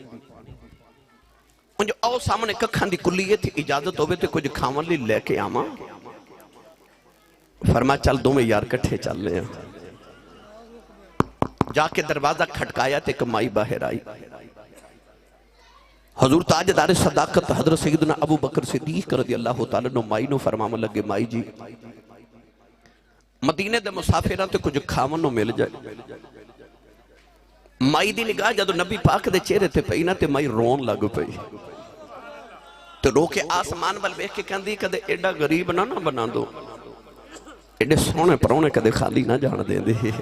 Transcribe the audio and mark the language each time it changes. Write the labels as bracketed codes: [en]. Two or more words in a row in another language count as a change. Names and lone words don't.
[pa] آؤ سامنے ککھاں دی کلی ہے، اجازت ہووے تے کجھ کھاون لئی لےکے آواں. فرما چل دوویں یار کٹھے چلنے. جاکے دروازہ کھٹکایا تے ایک مائی باہر آئی. حضور تاجدار صداقت حضرت سیدنا ابو بکر صدیق [ar] رضی اللہ تعالیٰ عنہ [pa] مائی نوں فرماون لگے، مائی جی مدینے دے مسافراں تے کجھ کھاون نوں مل جائے. مائی دی نگاہ جدوں نبی پاک دے چہرے تے پئی نہ تے مائی رون لگ پئی تے رو کے اسمان ول ویکھ کے کہندی کدے ایڈا غریب نہ بنا دو، ایڈے سوہنے پرونے کدے خالی نہ جان دیندے.